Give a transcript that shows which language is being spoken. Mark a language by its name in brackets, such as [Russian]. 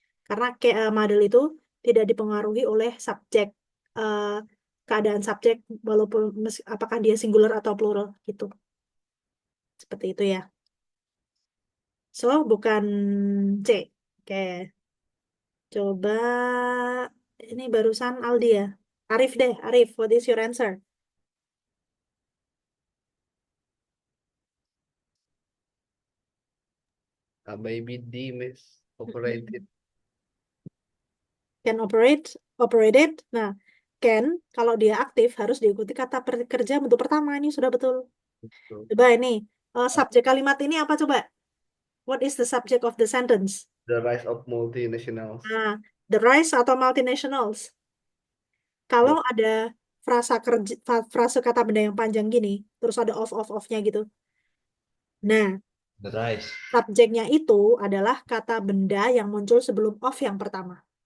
[Indonesian] Karena model itu tidak dipengaruhi oleh subjek, eh, keadaan subjek walaupun apakah dia singular atau plural gitu. Seperti itu ya. So, bukan C. Oke. Coba ini barusan Aldi ya. [English] Arif deh, Arif, what is your answer? Maybe D, Miss. Operated. [Indonesian] Can operated. Nah, can kalau dia aktif harus diikuti kata kerja bentuk pertama. Ini sudah betul. Betul. Coba ini, subjek kalimat ini apa coba? [English] What is the subject of the sentence? The rise of multinationals. [Indonesian] Nah, the rise atau multinationals. Kalau ada frase kata benda yang panjang gini, terus ada of-nya gitu. Nah, [English] The rise. [Indonesian] subjeknya itu adalah kata benda yang muncul sebelum of yang pertama.